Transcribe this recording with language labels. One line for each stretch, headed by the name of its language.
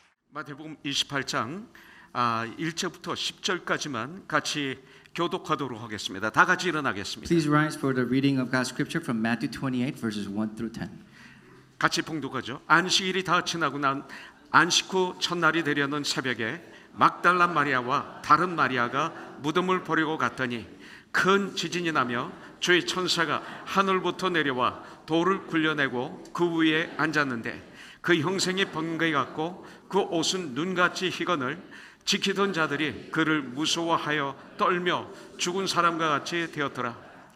Korean: 마태복음 28장 1절부터 10절까지만 같이 교독하도록 하겠습니다. 다 같이 일어나겠습니다.
English: Please rise for the reading of God's scripture from Matthew 28 verses 1 through 10.
Korean: 같이 봉독하죠. 안식일이 다 지나고 난 안식 후 첫날이 되려는 새벽에 막달라 마리아와 다른 마리아가 무덤을 보려고 갔더니 큰 지진이 나며 주의 천사가 하늘부터 내려와 돌을 굴려내고 그 위에 앉았는데 그 형생이 번개에 같고 그 옷은 눈같이 희건을 지키던 자들이 그를 무서워하여 떨며 죽은 사람과 같이 되었더라.